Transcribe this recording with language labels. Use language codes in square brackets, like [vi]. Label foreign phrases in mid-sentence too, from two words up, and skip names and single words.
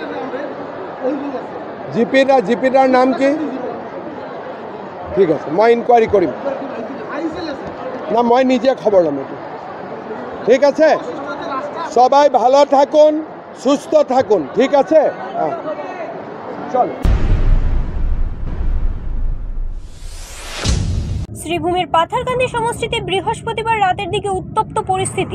[as] জিপিদাৰ নাম কি? ঠিক আছে, মই ইনকোয়ারি কৰিম না, মই নিজে খবৰ ল'ম এইটো। [bn] ঠিক আছে, সবাই ভালো থাকুন, সুস্থ থাকুন। ঠিক আছে, চল। শ্রীভূমির পাথারকান্দি সমষ্টিতে বৃহস্পতিবার রাতের দিকে উত্তপ্ত পরিস্থিতি।